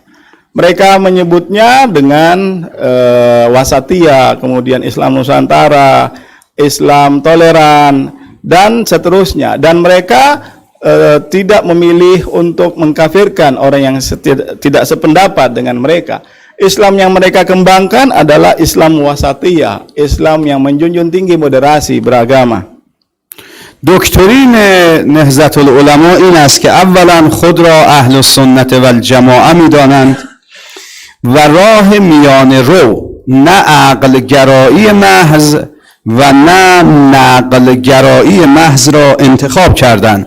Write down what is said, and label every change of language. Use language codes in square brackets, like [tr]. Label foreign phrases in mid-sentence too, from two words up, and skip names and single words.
[id] Mereka menyebutnya dengan wasatiyah, kemudian Islam Nusantara, Islam toleran, dan seterusnya. Dan mereka tidak memilih untuk mengkafirkan orang yang tidak sependapat dengan mereka. Islam yang mereka kembangkan adalah Islam wasatiyah, Islam yang menjunjung tinggi moderasi beragama. [fa] دکترین نهضت العلما این است که اولا خود را [ar] اهل السنت و الجماعه [fa] می‌دانند و راه میانه رو، نه عقل گرایی محض و نه نقل گرایی محض را انتخاب کردند.